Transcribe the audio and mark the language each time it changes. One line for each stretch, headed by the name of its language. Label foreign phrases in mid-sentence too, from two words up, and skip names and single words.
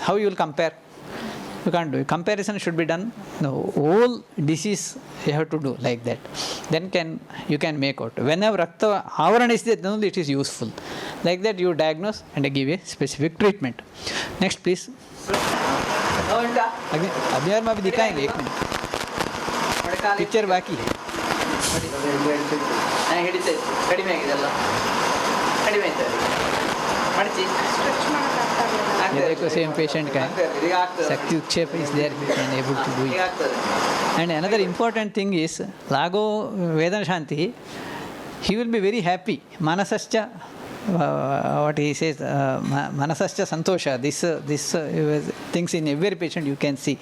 English: How you will compare? You can't do it. Comparison should be done. No, whole disease you have to do like that. Then you can make out. Whenever
Sanskrit: रक्त आवरण
English: is there, then only it is useful. Like that you diagnose and give a specific treatment. Next, please.
Hindi: अभी में भी दिखाएंगे एक मिनट पिक्चर बाकी है
Kannada: ಕಡಿಮೆ ಆಗಿದೆಲ್ಲ ಕಡಿಮೆ ಆಯ್ತು
Hindi: ये देखो
English: same patient
Hindi: का है शक्ति उत्क्षेप
English: is there you can able to do it. And another important thing is
Sanskrit: लघु वेदना शान्ति,
English: he will be very happy. Manasascha what he says
Sanskrit: मनसश्च सन्तोष,
English: this things in every patient you can see.